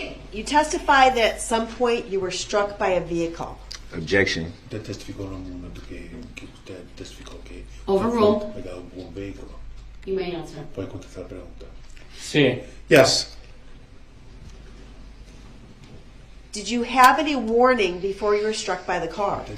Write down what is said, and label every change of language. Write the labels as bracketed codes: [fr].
[en] You testified that at some point you were struck by a vehicle. Objection. [es] Usted testificó en un momento que usted testificó que [en] Overruled. [es] fue pegado por un vehículo. [en] You may answer. [es] Puede contestar la pregunta. Sí. [en] Yes. Did you have any warning before you were struck by the car?